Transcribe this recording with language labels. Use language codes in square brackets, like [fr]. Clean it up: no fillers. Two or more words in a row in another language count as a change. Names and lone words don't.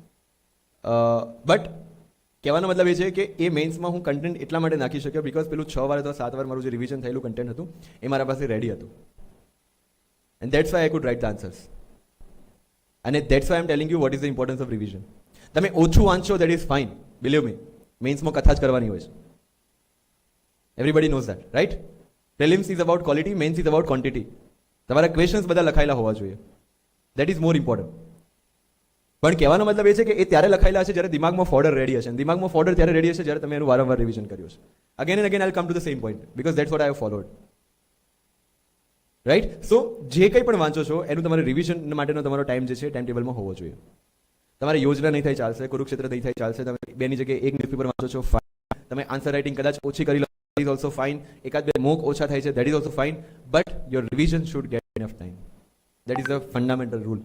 [gu] બટ કહેવાનો મતલબ એ છે કે એ મેઇન્સમાં હું કન્ટેન્ટ એટલા માટે નાખી શક્યો બિકોઝ પેલું 6 વાર અથવા 7 વાર મારું જે રિવિઝન થયેલું કન્ટેન્ટ હતું એ મારા પાસે રેડી હતું. [en] And that's why I could write the answers. અને that's why I am telling you what is the importance of revision. [gu] તમે ઓછું વાંચશો [en] that is fine, believe me. [gu] મેઇન્સમાં કથા જ કરવાની હોય છે. [en] Everybody knows that, right? Prelims is about quality, mains is about quantity. [gu] તમારા ક્વેશ્ચન્સ બધા લખાયેલા હોવા જોઈએ. [en] That is more important. [gu] પણ કહેવાનો મતલબ એ છે કે એ ત્યારે લખાયેલા હશે જ્યારે દિમાગમાં ફોલ્ડર રેડી હશે. દિમાગમાં ફોલ્ડર ત્યારે રેડી હશે જ્યારે તમે એનું વારંવાર રિવિઝન કર્યું છે. [en] Again and again I'll come to the same point because that's what I have followed. Right? [gu] So જે કંઈ પણ વાંચો છો એનું તમારે રિવિઝન માટેનો તમારો ટાઈમ જે છે ટાઈમ ટેબલમાં હોવો જોઈએ. તમારે યોજના નહીં થાય ચાલશે, કુરુક્ષેત્ર નહીં થાય ચાલશે, તમે 2ની જગ્યાએ 1 ન્યૂઝપેપર વાંચો છો, તમે [en] answer writing [gu] કદાચ ઓછી કરી લો, [en] that is also fine. [gu] એકાદ બે મોક ઓછા થાય છે, [en] that is also fine. But your revision should get enough time. That is a fundamental rule.